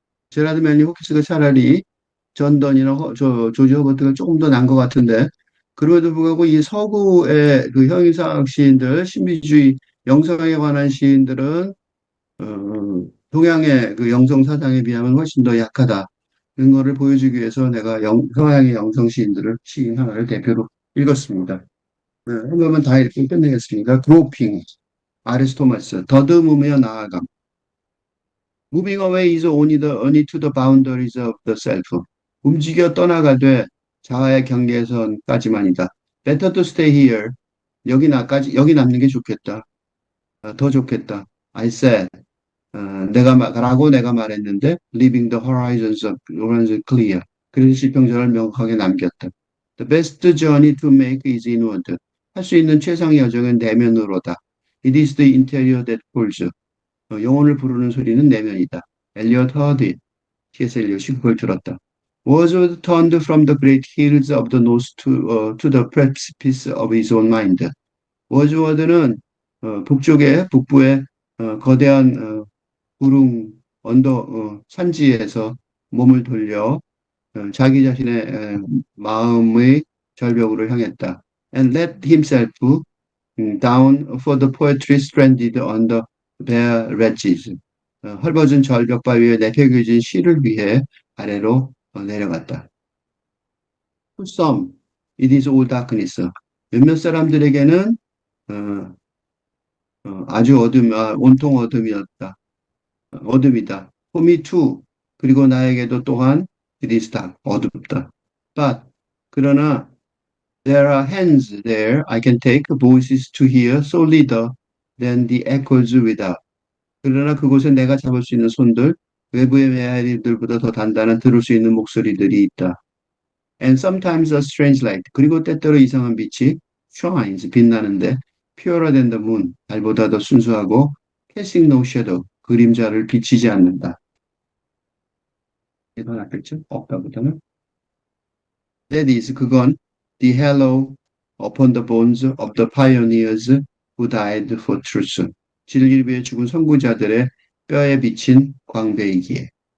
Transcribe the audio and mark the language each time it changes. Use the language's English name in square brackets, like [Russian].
[Korean] 제라드 맨리 호키스가 차라리 전던이나 조지 허버트가 조금 더 난 것 같은데 그럼에도 불구하고 이 서구의 그 형이상 시인들 신비주의 영성에 관한 시인들은 동양의 그 영성 사상에 비하면 훨씬 더 약하다. 이런 거를 보여주기 위해서 내가 서양의 영성 시인들을 시인 하나를 대표로 읽었습니다. 네, 한 번만 다 읽고 끝내겠습니다. 그로핑, 아리스토마스, 더듬으며 나아감. [English] Moving away is only to the boundaries of the self. [Korean] 움직여 떠나가되 자아의 경계선까지만이다. [English] Better to stay here. [Korean] 여기 남는 게 좋겠다. 더 좋겠다. [English] I said. [Korean] 라고 내가 말했는데, [English] leaving the horizons clear. [Korean] 그래서 지평선을 명확하게 남겼다. [English] The best journey to make is inward. [Korean] 할 수 있는 최상의 여정은 내면으로다. [English] It is the interior that calls. [Korean] 영혼을 부르는 소리는 내면이다. 엘리엇 허드, T.S. 엘리엇이 그걸 들었다. [English] Wordsworth turned from the great hills of the north to the precipice of his own mind. [Korean] 워즈워드는 북부의 거대한 구릉 산지에서 몸을 돌려 자기 자신의 마음의 절벽으로 향했다. [English] And let himself down for the poetry stranded on the bare ledges. [Korean] 헐벗은 절벽 바위에 내팽겨진 시를 위해 아래로 내려갔다. [English] To some, it is all darkness. [Korean] 몇몇 사람들에게는 어, 아주 온통 어둠이었다. 어둠이다. [English] For me too. [Korean] 그리고 나에게도 또한 [English] it is dark. [Korean] 어둡다. [English] But [Korean] 그러나 [English] there are hands there I can take voices to hear solider than the echoes without. [Korean] 그러나 그곳에 내가 잡을 수 있는 손들, 외부의 메아리들보다 더 단단한 들을 수 있는 목소리들이 있다. [English] And sometimes a strange light. [Korean] 그리고 때때로 이상한 빛이 [English] shines, [Korean] 빛나는데 [English] purer than the moon, [Korean] 달보다 더 순수하고 [English] casting no shadow, [Korean] 그림자를 비치지 않는다. 이건 낫겠죠? 없다보다는. [English] That is, [Korean] 그건 [English] the halo upon the bones of the pioneers who died for truth. [Korean] 진리를 위해 죽은 선구자들의 뼈에 비친 광배이기에.